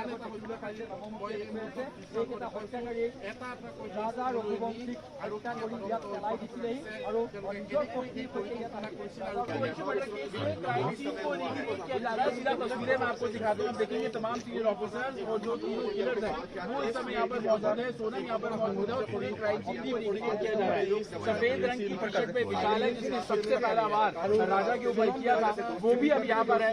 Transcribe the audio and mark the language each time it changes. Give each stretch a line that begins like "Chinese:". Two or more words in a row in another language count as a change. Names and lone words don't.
Assamese: ৰাজা ৰঘুবংশীক হত্যা কৰি ইয়াত পেলাই দিছিলেহি আৰু নিজৰ শক্তিৰ সৈতে ইয়াত
Hindi: तस्वीरें मैं आपको दिखा दूं, देखेंगे तमाम
English: senior officers
Hindi: और जो तीनों किलर्स हैं वो इस समय यहाँ पर मौजूद है। सोनम यहाँ पर मौजूद है और पूरी
English: crime scene
Hindi: को इनिशिएट किया जा रहा है। सफेद रंग की
English: T shirt
Hindi: में विशाल है जिसने सबसे पहला वार राजा के ऊपर किया था, वो भी अब यहाँ पर है।